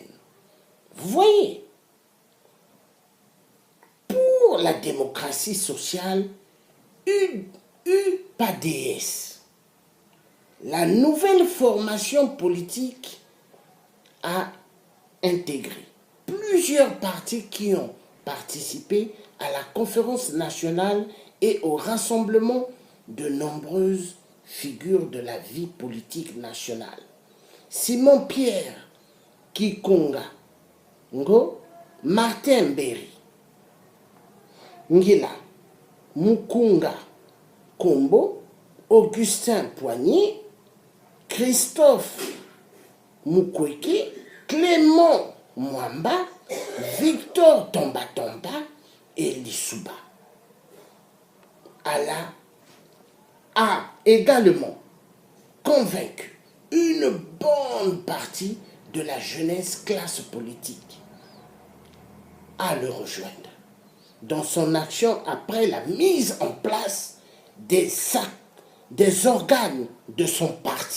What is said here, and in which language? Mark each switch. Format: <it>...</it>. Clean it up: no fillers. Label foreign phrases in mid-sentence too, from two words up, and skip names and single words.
<fr>Vous voyez, pour la démocratie sociale, UPADS, la nouvelle formation politique a intégré plusieurs partis qui ont participé à la conférence nationale et au rassemblement de nombreuses figures de la vie politique nationale. Simon Pierre Kikonga Ngo, Martin Berry, Ngila Mukunga Kombo, Augustin Poigny, Christophe Mukwege, Clément Mwamba, Victor Tomba et Lissouba a également convaincu une bonne partie de la jeunesse classe politique à le rejoindre dans son action après la mise en place des organes de son parti.</fr>